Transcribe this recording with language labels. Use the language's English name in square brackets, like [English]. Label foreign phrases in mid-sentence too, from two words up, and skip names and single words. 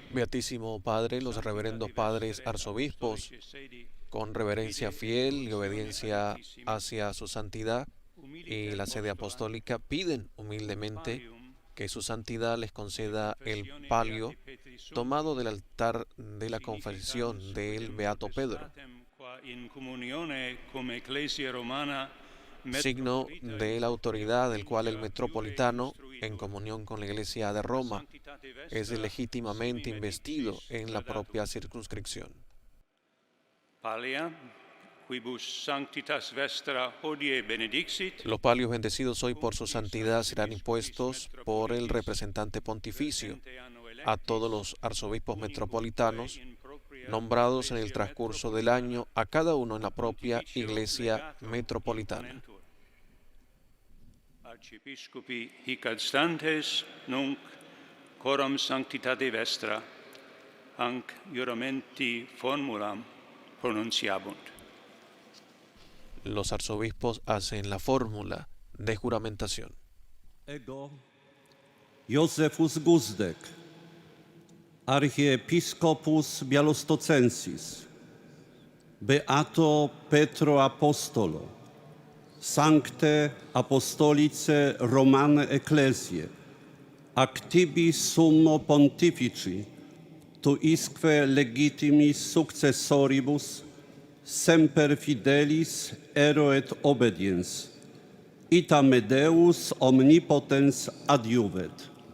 [Spanish] Beatísimo Padre, los reverendos padres arzobispos, con reverencia fiel y obediencia hacia su santidad y la sede apostólica, piden humildemente que su santidad les conceda el palio tomado del altar de la confesión del Beato Pedro, signo de la autoridad del cual el metropolitano, en comunión con la Iglesia de Roma, es legítimamente investido en la propia circunscripción. [Latin] Palia, quibus sanctitas vestra hodie benedixit, [Spanish] Los palios bendecidos hoy por su santidad serán impuestos por el representante pontificio a todos los arzobispos metropolitanos nombrados en el transcurso del año, a cada uno en la propia iglesia metropolitana. [Latin] Archiepiscopi hic adstantes nunc coram sanctitate vestra hanc juramenti formulam pronunciabunt. [Spanish] Los arzobispos hacen la fórmula de juramentación. [Latin] Ego, Józefus Guzdek, Archiepiscopus Białostocensis, Beato Petro Apostolo, Sancte Apostolice Romane Ecclesiae, actibi summo pontifici, tuisque legitimis successoribus, semper fidelis ero et obediens, ita me Deus omnipotens adiuvet.